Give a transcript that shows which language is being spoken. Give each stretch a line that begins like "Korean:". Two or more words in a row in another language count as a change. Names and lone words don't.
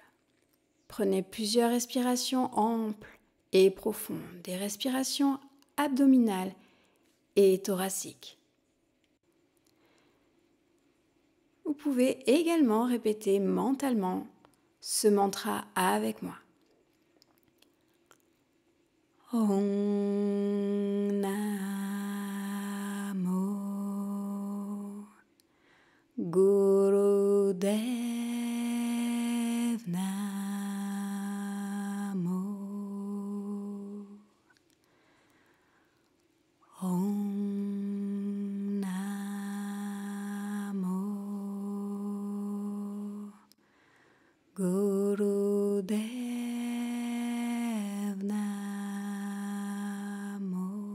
French: Prenez plusieurs respirations amples et profondes, des respirations abdominales et thoraciques. Vous pouvez également répéter mentalement ce mantra avec moi.
Sanskrit: ॐ नमो गुरुदेव नमो ॐ नमो गुरुदेव नमो